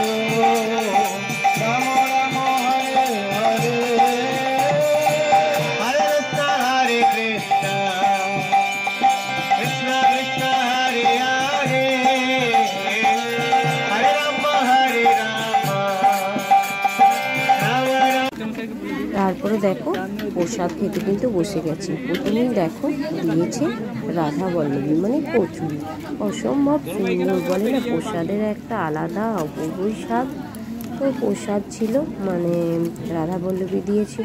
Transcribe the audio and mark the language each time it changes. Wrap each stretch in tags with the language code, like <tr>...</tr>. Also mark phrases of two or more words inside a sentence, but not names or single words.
<sa>Rama Rama Hare Hare Hare Krishna Hare Krishna Krishna Krishna Hare Hare Hare Rama Hare Rama Rama Rama।</sa> <bn>তারপরে দেখো প্রসাদ খেতে কিন্তু বসে গেছি। প্রথমেই দেখো দিয়েছে রাধা বল্লভী, মানে কচুরি। অসম্ভব সুন্দর, বলে না, প্রসাদের একটা আলাদা অপূর্বই স্বাদ। তো প্রসাদ ছিল, মানে রাধা বল্লভী দিয়েছিল।</bn>